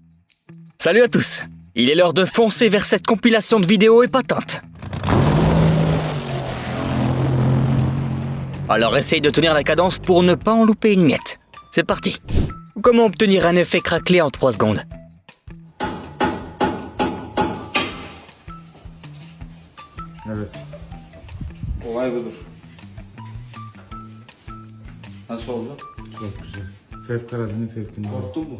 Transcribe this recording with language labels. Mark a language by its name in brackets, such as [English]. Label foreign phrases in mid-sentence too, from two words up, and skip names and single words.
[French] Salut à tous. Il est l'heure de foncer vers cette compilation de vidéos épatante. Alors essaye de tenir la cadence pour ne pas en louper une miette. C'est parti. Comment obtenir un effet craquelé en 3 secondes? [Turkish] Evet. Olay budur. Nasıl oldu? Çok güzel. Fevkaladının fevkinde. Korktun mu?